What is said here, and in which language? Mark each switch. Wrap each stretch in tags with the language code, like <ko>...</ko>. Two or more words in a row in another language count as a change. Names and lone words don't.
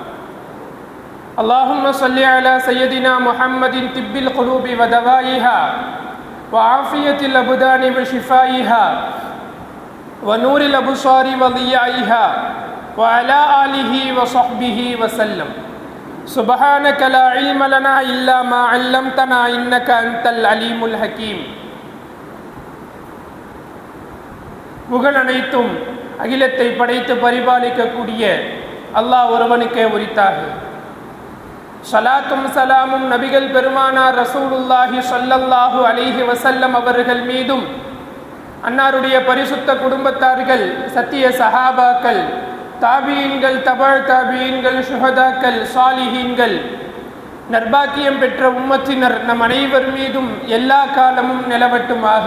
<ar>اللهم صل على سيدنا محمد طب القلوب ودوائها وعافية الأبدان وشفائها ونور الأبصار وضيائها وعلى آله وصحبه وسلم. سبحانك لا علم لنا إلا ما علمتنا إنك أنت العليم الحكيم.</ar> <ta>புகழ் அனைத்தும் அகிலத்தை படைத்து பரிபாலிக்கக்கூடிய அல்லாஹ் ஒருவனுக்கே உரித்தாகு. ஸலாத்தும் சலாமும் நபிகள் பெருமானார்</ta> <ar>رسول الله صلى الله عليه وسلم</ar> <ta>அவர்கள் மீதும், அன்னாருடைய பரிசுத்த குடும்பத்தார்கள், சத்திய சஹாபாக்கள், தாபீன்கள், தபஅ தாபீன்கள், ஷுஹதாக்கள், சாலிஹீன்கள், நற்பாக்கியம் பெற்ற உம்மத்தினர் நம் அனைவர் மீதும் எல்லா காலமும் நிலவட்டுமாக.</ta>